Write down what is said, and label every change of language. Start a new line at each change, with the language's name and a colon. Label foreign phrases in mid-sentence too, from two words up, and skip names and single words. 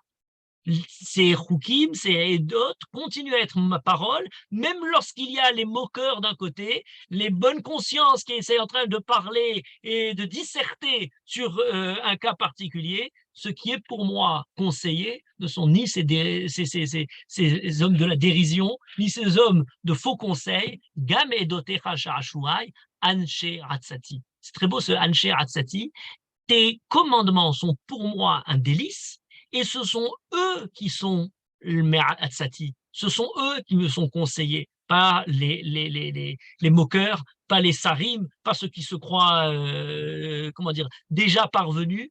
French: Ces chukim, ces d'autres continuent à être ma parole, même lorsqu'il y a les moqueurs d'un côté, les bonnes consciences qui essaient en train de parler et de disserter sur un cas particulier. Ce qui est pour moi conseillé ne sont ni ces hommes de la dérision, ni ces hommes de faux conseils.
Hebrew: גם עדותיך שעשועי אנשי עצתי.
French: C'est très beau ce
Hebrew: אנשי עצתי.
French: Tes commandements sont pour moi un délice. Et ce sont eux qui sont le Me'atzati, ce sont eux qui me sont conseillés, pas les moqueurs, pas les sarim, pas ceux qui se croient, déjà parvenus.